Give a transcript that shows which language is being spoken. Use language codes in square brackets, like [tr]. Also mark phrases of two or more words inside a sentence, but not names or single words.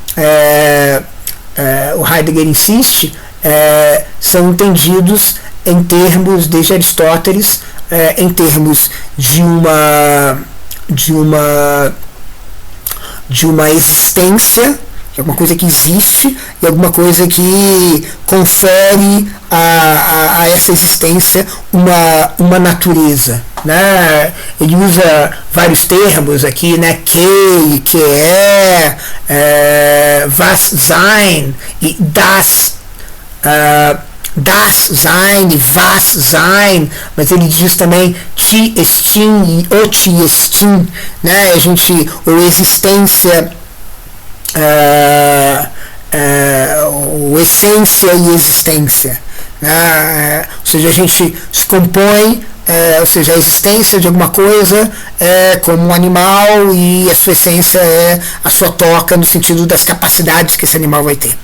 [pt] o Heidegger insiste, são entendidos em termos, desde Aristóteles, em termos de uma existência, que é alguma coisa que existe, e alguma coisa que confere a essa existência uma natureza. Né? Ele usa vários termos aqui, né? Que é, [de] was sein e das Sein e was Sein, [pt] mas ele diz também [el] τί ἐστιν [pt] e o [el] τί ἐστιν, [pt] né? Ou existência, ou essência e existência, né? Ou seja, a gente se compõe, ou seja, a existência de alguma coisa é como um animal e a sua essência é a sua toca, no sentido das capacidades que esse animal vai ter.